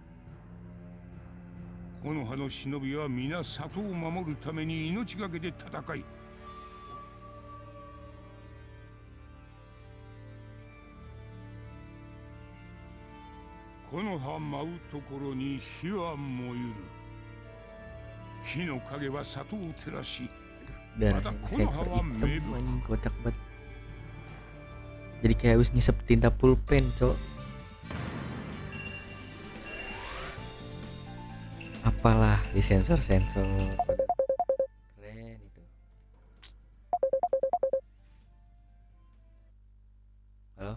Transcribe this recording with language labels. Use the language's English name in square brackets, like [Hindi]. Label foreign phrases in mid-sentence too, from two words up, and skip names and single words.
[Japanese] この葉の忍びは皆里を守るために命がけで戦い、この葉舞うところに火は燃ゆる。火の影は里を照らし、 [Indonesian] Darahnya sensor hitam anjing, kocak banget. Jadi kayak habis ngisep tinta pulpen, cok. Apalah di sensor-sensor. Keren itu. Halo?